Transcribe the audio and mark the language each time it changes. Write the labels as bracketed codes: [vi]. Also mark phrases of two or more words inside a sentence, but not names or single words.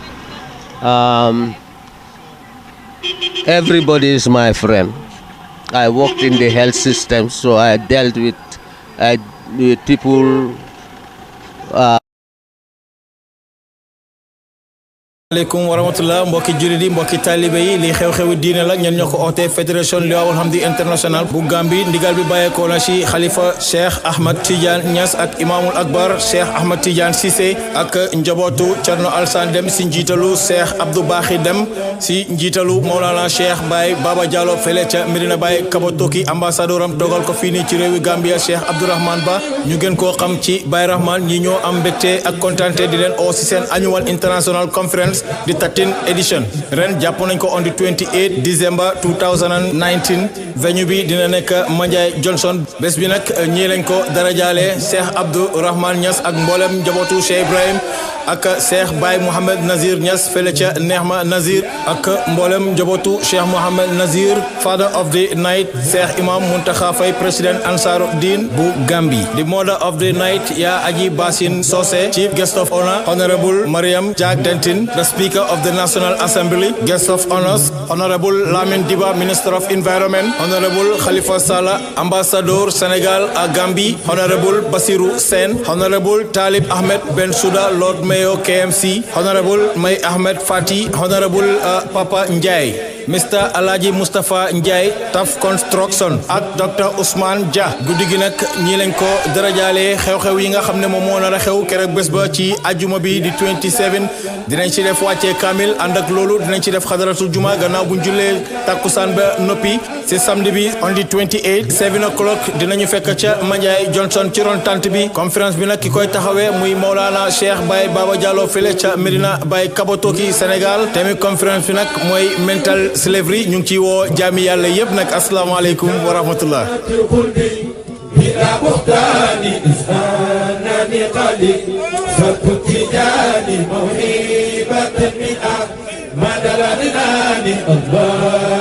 [en] Everybody is my friend. I worked in the health system, so I dealt with people [ar] aleykum wa rahmatullah [wo] mbokki jullit yi mbokki taalibe yi li xew-xewi diine la ñen ñoo ko oote fédération Liwaawul Hamdi international bu Gambie ndigal bi bàyyeekoo na ci xalifa Cheikh Ahmad Tidiane Niass ak imaamul akbar Cheikh Ahmad Tidiane Cissé ak njabootu Thierno Alassane Deme si njiitalu Cheikh Abdou Bakhi Deme si njiitalu Mawlana Cheikh Baye Baba Diallo fele ca Medina Baye Kabotoki ambassadeur am dogal ko fii nii ci réewi Gambia Cheikh Abdourahmane Ba ñu gën koo xam ci Baye Rahman ñi ñoo am mbégte ak kontante di leen oo si seen [en] annual international conference [wo] di [en] 13th edition [wo] ren jàpp nañ ko [en] on the 28 December 2019 [wo] venue bi dina nekk Manjai Johnson bés bi nag ñii lañ ko darajaale Cheikh Abdourahmane Niass ak mboolem njabootu Cheikh Ibrahim ak Cheikh Baye Mohamed Nazir Niass fele ca Nehma Nazir ak mboolem njabootu Cheikh Mohamed Nazir father [en] of the night Cheikh Imam Muntaxa Faye president Ansaruddin bu Gambie the mother of the night Ya Aji Basin Sose chief guest of honor Honorable Mariam Jack Denton the Speaker of the National Assembly, guest of honors, Honorable Lamin Diba, Minister of Environment, Honorable Khalifa Salah, Ambassador Senegal à Gambie, Honorable Basirou Sen, Honorable Talib Ahmed Ben Souda, Lord Mayor KMC, Honorable May Ahmed Fati, Honorable Papa Ndiaye, Mr. [wo] Alaji Mustafa Ndiaye, Taf Construction ak Dr. Ousmane Dia guddi gi nag ñi lañ ko darajaale xew-xew yi nga xam ne moom moo nar a xew keroog bés ba ci ajuma bi di 27 dinañ ci def wàccee kamil ànd ak loolu dinañ ci def xadaratul juma gannaaw buñ jullee takkusaan ba noppi ci samedi bi [en] on the 28 7 o'clock [wo] dinañu fekk ca Manjai Johnson ci ron tante bi conférence bi nag ki koy taxawee muy Mawlana Cheikh Baye Baba Diallo fele ca Medina Baye Kabotoki Sénégal tamit conférence bi nag mooy mental slavery ñu ngi ci woo jaami yàlla yëpp nag [ar] asalaamaaleykum wa rahmatullah بلا بهتان إسهانني قلي فكنتجاني موهبة من ما دلالناني الله